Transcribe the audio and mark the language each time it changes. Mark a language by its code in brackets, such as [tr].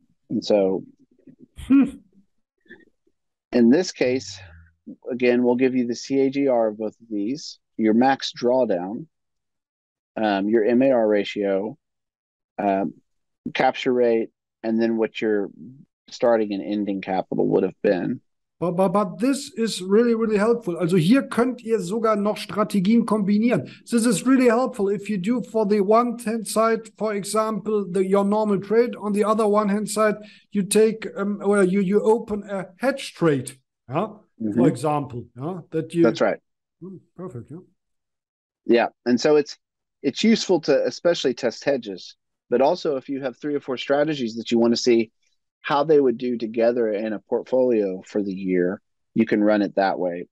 [en] And so in this case, again, we'll give you the CAGR of both of these, your max drawdown, your MAR ratio, capture rate, and then what your starting and ending capital would have been. But this is really, really helpful. [de] Also hier könnt ihr sogar noch Strategien kombinieren. [en] This is really helpful if you do for the one hand side, for example, your normal trade. On the other one hand side, you take or you open a hedge trade, for example. That's right. Perfect. Yeah, and so it's useful to especially test hedges, but also if you have 3 or 4 strategies that you want to see how they would do together in a portfolio for the year, you can run it that way.